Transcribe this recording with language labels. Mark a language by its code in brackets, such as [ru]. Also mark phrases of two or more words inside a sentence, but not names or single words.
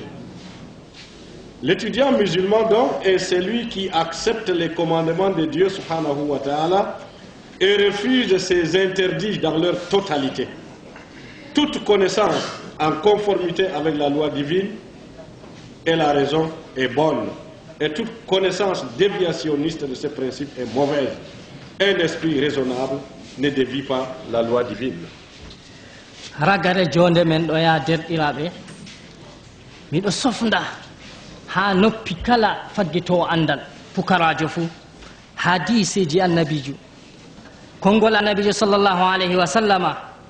[fr] L'étudiant musulman donc est celui qui accepte les commandements de Dieu [ar] subhanahu wa ta'ala [fr] et refuse ses interdits dans leur totalité. Toute connaissance en conformité avec la loi divine et la raison est bonne, et toute connaissance déviationniste de ce principe est mauvaise. Un esprit raisonnable ne dévie pas la loi divine. [ff] Ragare jonde men ɗo ya derɗiraɓe, miɗo sofda ha noppi kala faggitowo andal pukarajo fuu hadiseji annabijo, konngol annabijo [ar] sallllahu alayhi wa sallama.